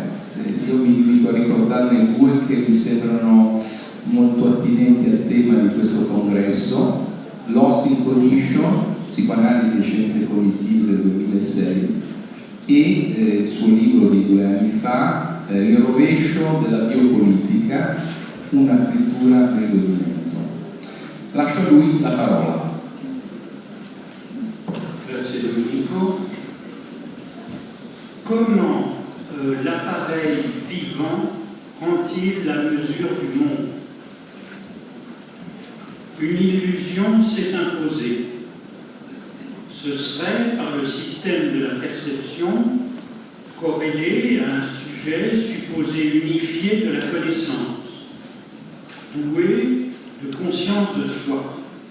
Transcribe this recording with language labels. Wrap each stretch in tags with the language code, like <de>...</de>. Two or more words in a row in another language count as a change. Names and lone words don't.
<it>Io mi limito a ricordarne due che mi sembrano molto attinenti al tema di questo congresso: Lost in Cognition, Psicoanalisi e Scienze Cognitive del 2006, e il suo libro di 2 anni fa, Il rovescio della biopolitica, una scrittura del godimento. Lascio a lui la parola. Grazie Domenico.</it> <fr>Comment l'appareil vivant prend-il la mesure du monde? Une illusion s'est imposée. Ce serait par le système de la perception corrélé à un sujet supposé unifié de la connaissance, doué de conscience de soi.</fr>